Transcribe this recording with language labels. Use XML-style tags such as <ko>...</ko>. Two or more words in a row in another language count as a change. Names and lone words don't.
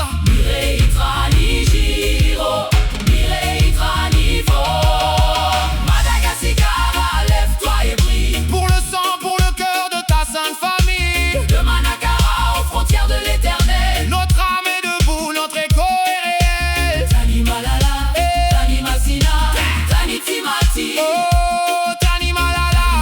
<mg>Mireitra ni Giro, Mireitra ni Fo.</mg> <fr>Madagascar, lève-toi et brille. Pour le sang, pour le cœur de ta sainte famille. De Manakara aux frontières de l'éternel. Notre âme est debout, notre écho est réel.</fr> <mg>Tani Malala, Tani Masina, Tani Timati. Oh, Tani Malala.</mg>